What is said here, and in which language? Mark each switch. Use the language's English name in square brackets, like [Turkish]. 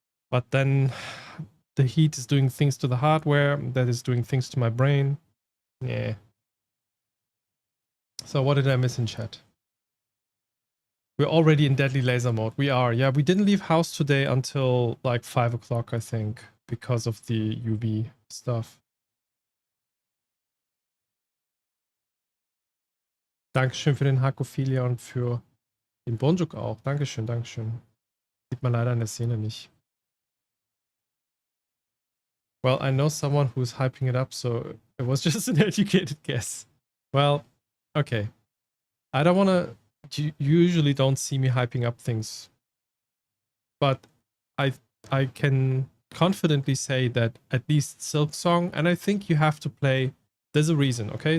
[English] But then the heat is doing things to the hardware, that is doing things to my brain. Yeah. So what did I miss in chat? We're already in deadly laser mode. We are. Yeah, we didn't leave house today until like 5 o'clock, I think, because of the UV stuff. [German] Dankeschön für den Hakophilia und für den Bonjuk auch. Dankeschön, Dankeschön. Sieht man leider in der Szene nicht. [English] Well, I know someone who's hyping it up, so it was just an educated guess. Well, okay. I don't want to... You usually don't see me hyping up things. But I can confidently say that at least Silk Song, and I think you have to play... There's a reason, okay?